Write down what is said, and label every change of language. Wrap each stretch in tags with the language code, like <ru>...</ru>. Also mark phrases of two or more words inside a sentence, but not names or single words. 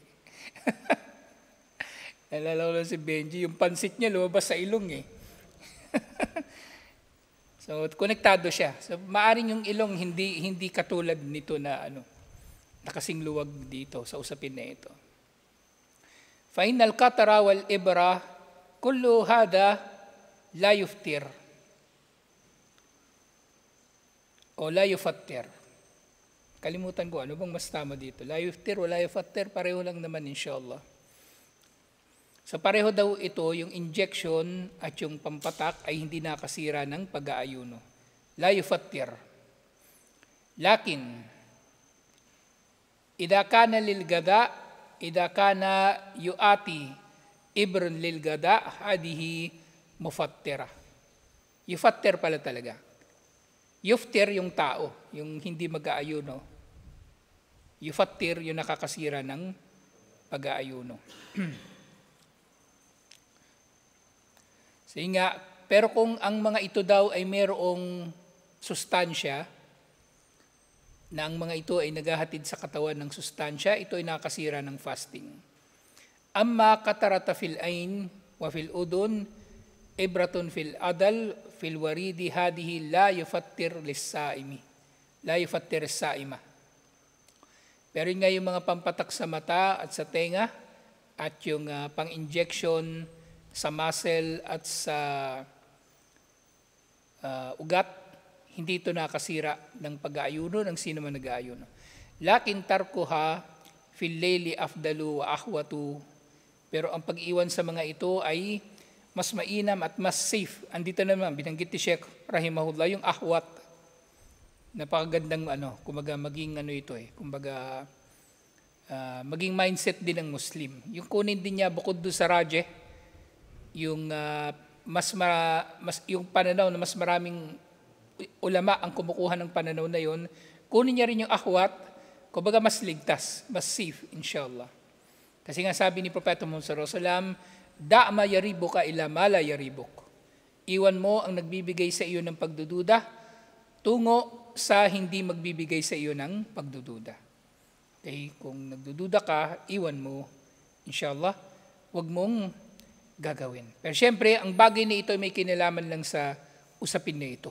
<tl>Si Benji, yung pansit niya, lumabas sa ilong eh. So, konektado siya. So, maaring yung ilong hindi katulad nito na nakasing luwag dito sa usapin na ito.</tl> <ar>فالقطرة والإبرة كل هذا لا يفطر أو لا يفطر.</ar> <tl>Kalimutan ko ano bang mas tama dito.</tl> <ar>لا يفطر أو لا يفطر,</ar> <tl>pareho lang naman inshallah. So pareho daw ito, yung injection at yung pampatak ay hindi nakasira ng pag-aayuno.</tl> <ar>لا يفطر. لكن إذا كان للغذاء إذا كان يؤتى إبر للغذاء هذه مفطرة.</ar> <tl>Yufattir pala talaga. Yuftir yung tao, yung hindi mag-aayuno. Yufattir yung nakakasira ng pag-aayuno. Sige nga, pero kung ang mga ito daw ay mayroong sustansya, na ang mga ito ay naghahatid sa katawan ng sustansya, ito ay nakasira ng fasting.</tl> <ar>أما القطرة في العين وفي الأذن إبرة في العضل في الوريد هذه لا يفطر للصائم. لا يفطر الصائم.</ar> <tl>Pero nga yung mga pampatak sa mata at sa tenga, at yung pang-injection sa muscle at sa ugat, hindi ito nakasira ng pag-aayuno ng sino man nag-aayuno.</tl> <ar>لكن تركها في الليل أفضل وأحوط.</ar> <tl>Pero ang pag-iwan sa mga ito ay mas mainam at mas safe. Andito naman, binanggit ni Sheikh Rahimahullah, yung ahwat. Napakagandang kumbaga maging ito kumbaga maging mindset din ng Muslim. Yung kunin din niya bukod doon sa rajeh, yung yung pananaw na mas maraming ulama ang kumukuha ng pananaw na yon, kunin niya rin yung ahwat, kumbaga mas ligtas, mas safe inshallah. Kasi nga sabi ni Propeta Muhammad</tl> <ar>صلى الله عليه وسلم, دع ما يريبك إلى ما لا يريبك.</ar> <tl>Iwan mo ang nagbibigay sa iyo ng pagdududa tungo sa hindi magbibigay sa iyo ng pagdududa. Okay, kung nagdududa ka, iwan mo inshallah, wag mong gagawin. Pero siyempre, ang bagay na ito may kinalaman lang sa usapin na ito.</tl>